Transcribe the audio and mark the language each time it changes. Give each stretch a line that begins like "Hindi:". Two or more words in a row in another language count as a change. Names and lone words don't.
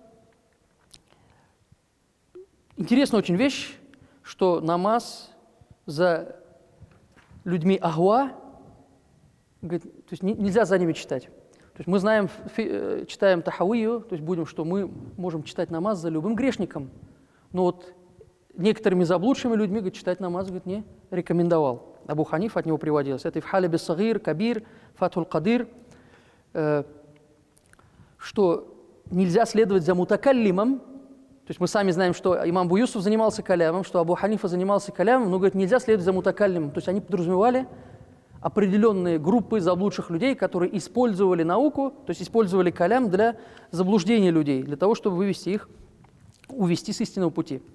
Russian: Интересная очень вещь, что намаз за людьми ахва, то есть нельзя за ними читать. То есть мы знаем, читаем тахавию, то есть что мы можем читать намаз за любым грешником. Но вот некоторыми заблудшими людьми читать намаз не рекомендовал. Абу Ханиф от него приводилось. Это и в хале сагир, кабир, фатхуль кадир, что нельзя следовать за мутакаллимом. То есть мы сами знаем, что имам Абу Юсуф занимался калямом, что Абу Ханифа занимался калямом, но, говорит, нельзя следовать за мутакаллимом. То есть они подразумевали определенные группы заблудших людей, которые использовали науку, то есть использовали калям для заблуждения людей, для того, чтобы увести с истинного пути.